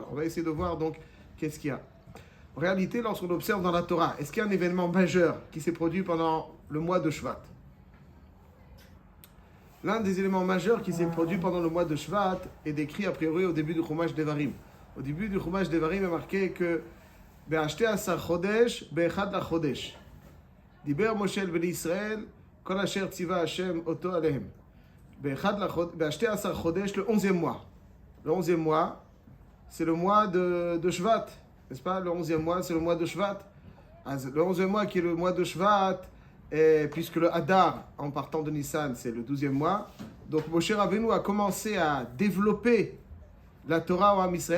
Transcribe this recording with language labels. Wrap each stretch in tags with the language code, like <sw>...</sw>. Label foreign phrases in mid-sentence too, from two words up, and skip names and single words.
<fr>On va essayer de voir donc qu'est-ce qu'il y a. En réalité, lorsqu'on observe dans la Torah, est-ce qu'il y a un événement majeur qui s'est produit pendant le mois de Shvat? L'un des éléments majeurs qui s'est produit pendant le mois de Shvat est décrit a priori au début du Chumash Devarim. Au début du Chumash Devarim est marqué que</fr> <he>בעשתי עשר חודש באחד לחודש. דיבר משה אל בני ישראל כל אשר צוה השם אותו אליהם. בעשתי עשר חודש,</he> <fr>le 11e mois. Le 11e mois, c'est le mois de Shvat. N'est-ce pas? Le 11e mois, c'est le mois de Shvat. Le 11e mois qui est le mois de Shvat, puisque le Hadar, en partant de Nissan, c'est le 12e mois. Donc Moshe Rabbeinu a commencé à développer la Torah au Ham Israël.</fr>